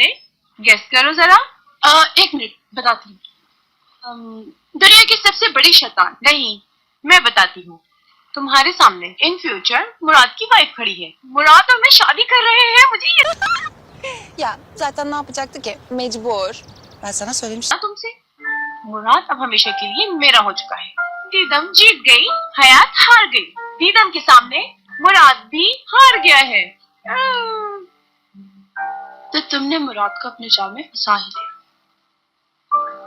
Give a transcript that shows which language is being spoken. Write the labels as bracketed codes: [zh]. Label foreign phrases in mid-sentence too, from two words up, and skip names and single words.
[hi] गेस करो जरा। एक मिनट बताती हूँ। दुनिया की सबसे बड़ी शैतान। नहीं, मैं बताती हूँ। तुम्हारे सामने [en] in future [hi] मुराद की वाइफ खड़ी है। मुराद और मैं शादी कर रहे हैं, मुझे ये [tr] Ya zaten ne yapacaktı ki? Mecbur. Ben sana söylemiştim. [hi] तुमसे। मुराद अब हमेशा के लिए मेरा हो चुका है। दीदम जीत गई, हयात हार गई। दीदम के सामने मुराद भी हार गया है। तो तुमने मुराद को अपने जाल में फंसा ही लिया।